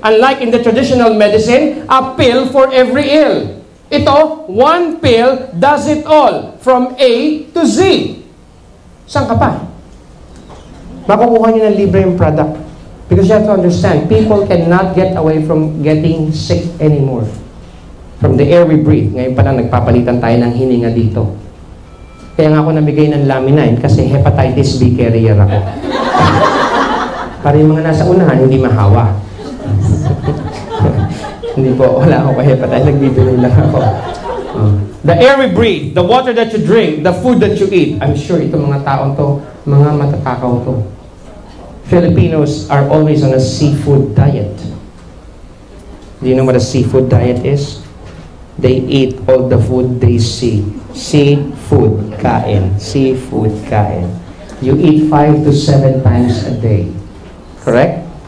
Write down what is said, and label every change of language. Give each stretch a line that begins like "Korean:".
English: Unlike in the traditional medicine, a pill for every ill. Ito, one pill does it all. From A to Z.
Filipino: Saan ka pa? Makukuha nyo ng libre yung product.
English: Because you have to understand, people cannot get away from getting sick anymore. From the air we breathe.
Filipino: Ngayon pa lang nagpapalitan tayo ng hininga dito. Kaya nga ako nabigay ng Laminin kasi hepatitis B carrier ako. Para yung mga nasa unahan, hindi mahawa. Hindi po, wala ako kay hepatitis. Nagbibigay lang ako.
English: The air we breathe, the water that you drink, the food that you eat. I'm sure
Filipino: itong mga taon to, mga matatakaw to.
English: Filipinos are always on a seafood diet. Do you know what a seafood diet is? They eat all the food they see.
Filipino: Seafood, kain. Seafood, kain.
English: You eat 5 to 7 times a day. Correct?